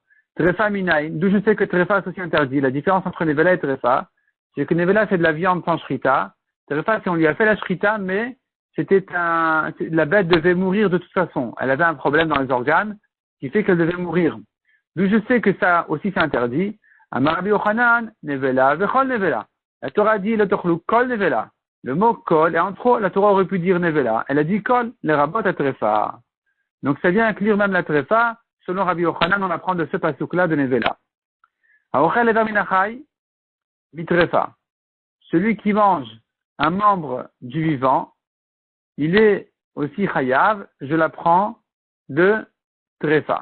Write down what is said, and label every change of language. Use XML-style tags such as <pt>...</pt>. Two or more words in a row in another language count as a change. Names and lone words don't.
<he>טרפה מניין,</he> <fr>d'où je sais que trefa c'est aussi interdit. La différence entre nevela et trefa, c'est que nevela c'est de la viande sans shrita. Trefa c'est on lui a fait la shrita, mais la bête devait mourir de toute façon. Elle avait un problème dans les organes qui fait qu'elle devait mourir. D'où je sais que ça aussi c'est interdit.</fr> <he>אמר רבי יוחנן, נבלה, וכל נבלה.</he> <fr>La Torah dit</fr> <he>לא תאכלו כל נבלה.</he> <fr>Le mot kol, et entre autres, la Torah aurait pu dire nevela. Elle a dit kol,</fr> <he>לרבות את טרפה.</he> <fr>Donc ça vient inclure même la trefa. Selon Rabbi Yochanan, on apprend de ce pasuk-là de nevela.</fr> <he>האוכל אבר מן החי, מטרפה.</he> <fr>Celui qui mange un membre du vivant, il est aussi chayav, je l'apprends de trefa.</fr>